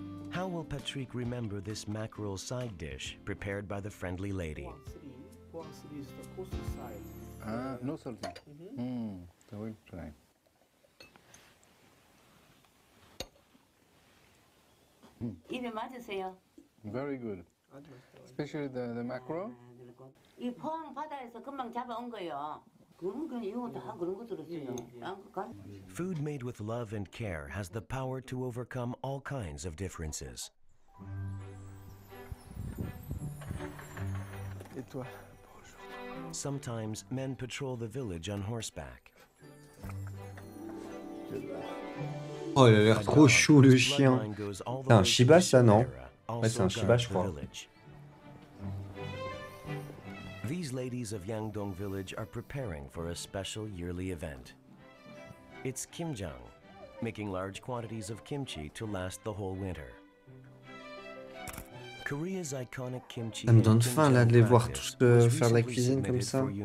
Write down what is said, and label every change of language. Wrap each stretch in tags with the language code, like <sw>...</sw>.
<en>How will Patrick remember this mackerel side dish prepared by the friendly lady? Huang City is the coastal side. Ah, no salty. I will try.</en> <ko>입에 맞으세요?</ko> <en>Very good. Especially the mackerel.</en> <ko>이 포항 바다에서 금방 잡아온 거요. 그런 이거 다 그런 거 들었어요.</ko> <en>Food made with love and care has the power to overcome all kinds of differences.</en> <fr>Et toi?</fr> <en>Sometimes men patrol the village on horseback.</en> <fr>Oh, il a l'air trop chou, le chien. C'est un Shiba, ça, non? Ouais, c'est un Shiba, je crois.</fr> <en>These ladies of Yangdong Village are preparing for a special yearly event. It's Kimjang, making large quantities of kimchi to last the whole winter. Korea's iconic kimchi.</en> <fr>Ça me donne faim là de les voir tous faire de la cuisine comme ça.</fr>